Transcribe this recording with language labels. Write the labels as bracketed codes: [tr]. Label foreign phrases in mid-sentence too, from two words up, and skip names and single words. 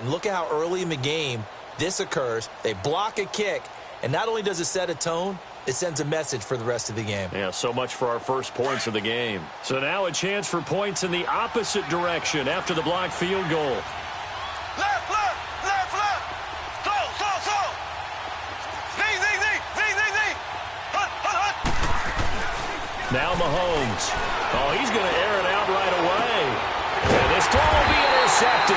[en] And look at how early in the game this occurs. They block a kick, and not only does it set a tone, it sends a message for the rest of the game. Yeah, so much for our first points of the game. So now a chance for points in the opposite direction after the blocked field goal. Left, left, left, left. Slow, slow, slow. Zing, zing, zing, zing, zing, zing. Hut, hut, hut. Now Mahomes. Oh, he's going to air it out right away. And this throw will be intercepted.